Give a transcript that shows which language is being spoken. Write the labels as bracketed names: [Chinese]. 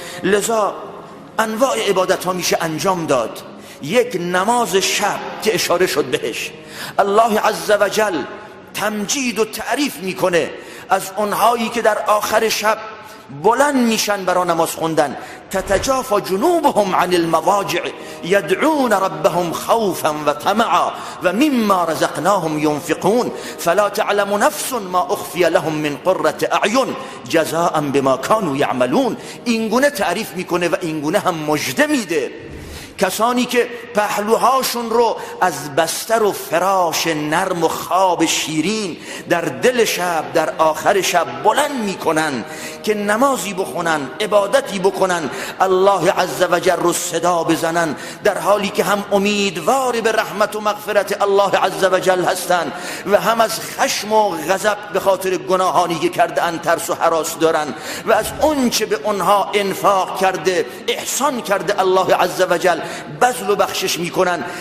[Persian] لذا انواع عبادت ها میشه انجام داد. یک نماز شب که اشاره شد بهش، الله عز و جل تمجید و تعریف میکنه از اونهایی که در آخر شب بلند میشن برای نماز خوندن. [Arabic] تتجافى جنوبهم عن المضاجع يدعون ربهم خوفا وطمعا ومما رزقناهم ينفقون فلا تعلم نفس ما اخفي لهم من قرة اعین جزاء بما كانوا يعملون. [Persian] اینگونه تعریف میکنه و اینگونه هم مژده میده کسانی که پهلوهاشون رو از بستر و فراش نرم و خواب شیرین در دل شب، در آخر شب بلند میکنن که نمازی بخونن، عبادتی بکنن، الله عز و جل رو صدا بزنن، در حالی که هم امیدوار به رحمت و مغفرت الله عز و جل هستن و هم از خشم و غضب به خاطر گناهانی که کرده ان ترس و هراس دارن و از اون چه به اونها انفاق کرده، احسان کرده الله عز و جل بذل و بخشش میکنن.